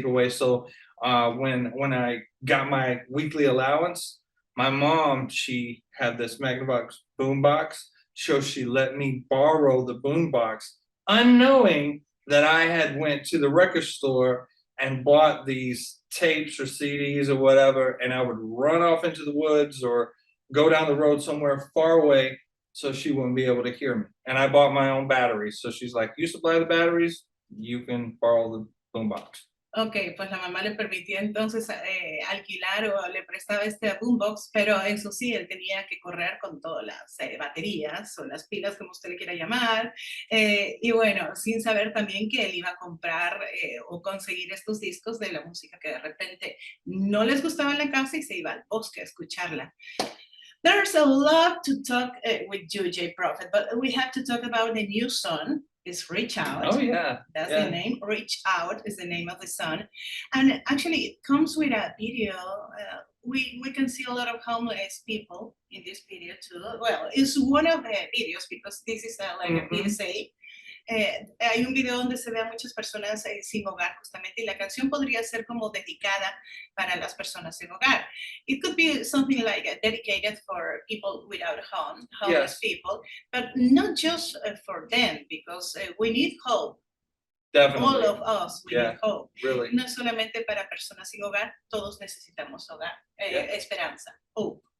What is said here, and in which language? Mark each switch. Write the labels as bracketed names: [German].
[English] So when I got my weekly allowance, my mom, she had this Magnavox boombox, so she let me borrow the boombox, unknowing that I had went to the record store and bought these tapes or CDs or whatever, and I would run off into the woods or go down the road somewhere far away so she wouldn't be able to hear me. And I bought my own batteries. So she's like, you supply the batteries, you can borrow the boombox. [Spanish] Ok, pues la mamá le permitía entonces alquilar o le prestaba este boombox, pero eso sí, él tenía que correr con todas las baterías o las pilas, como usted le quiera llamar, y bueno, sin saber también que él iba a comprar o conseguir estos discos de la música que de repente no les gustaba en la casa y se iba al bosque a escucharla. [English] There's a lot to talk with you, JProfet, but we have to talk about the new song. It's Reach Out. Oh, yeah. That's the name. Reach Out is the name of the song. And actually, it comes with a video. We can see a lot of homeless people in this video, too. Well, it's one of the videos because this is like a PSA. [Spanish] Hay un video donde se ve a muchas personas sin hogar justamente y la canción podría ser como dedicada para las personas sin hogar. [English] It could be something like dedicated for people without home, homeless people, but not just for them because we need hope. Definitely. All of us, we need hope. Really. [Spanish] No solamente para personas sin hogar, todos necesitamos hogar, esperanza, hope.